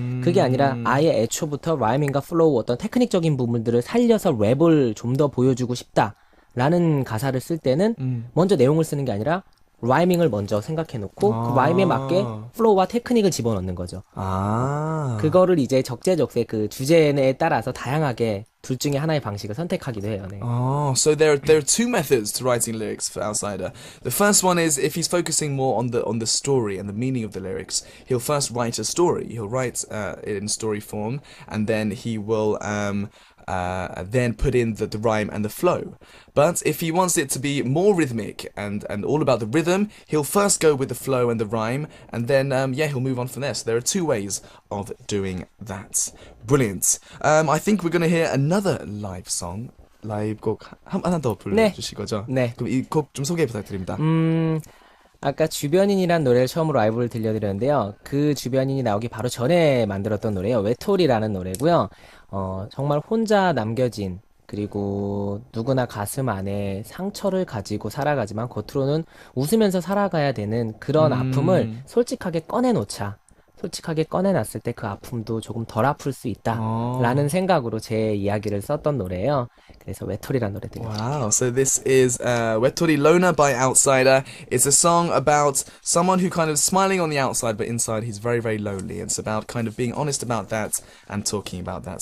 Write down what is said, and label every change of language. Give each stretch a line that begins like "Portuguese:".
Korean: 그게 아니라 아예 애초부터 라임인가 플로우 어떤 테크닉적인 부분들을 살려서 랩을 좀 더 보여주고 싶다라는 가사를 쓸 때는 먼저 내용을 쓰는 게 아니라 라이밍을 먼저 생각해놓고 그 라임에 맞게 플로우와 테크닉을 집어넣는 거죠. 그거를 이제 적재적소에 그 주제에 따라서 다양하게 둘 중에 하나의 방식을 선택하기도 해요. 네.
English: So there are two methods to writing lyrics for Outsider. The first one is if he's focusing more on the story and the meaning of the lyrics, he'll first write a story. He'll write it in story form, and then he will then put in the rhyme and the flow. But if he wants it to be more rhythmic and all about the rhythm, he'll first go with the flow and the rhyme, and then he'll move on from there. So there are two ways of doing that. Brilliant. I think we're going to hear another live song.
Korean: 라이브 곡 하나 더 불러주실 거죠? 네. 그럼 이 곡 좀 소개 부탁드립니다. 아까 주변인이란 노래를 처음으로 라이브를 들려드렸는데요. 그 주변인이 나오기 바로 전에 만들었던 노래예요. 외톨이라는 노래고요. 정말 혼자 남겨진, 그리고 누구나 가슴 안에 상처를 가지고 살아가지만 겉으로는 웃으면서 살아가야 되는 그런 아픔을 솔직하게 꺼내놓자. 솔직하게 꺼내놨을 때 그 아픔도 조금 덜 아플 수 있다라는 생각으로 제 이야기를 썼던 노래예요. 그래서 외톨이라는 노래 들려드릴게요.
English: Wow, so this is 외톨이 Loner by Outsider. It's a song about someone who kind of smiling on the outside, but inside he's very, very lonely. It's about kind of being honest about that and talking about that.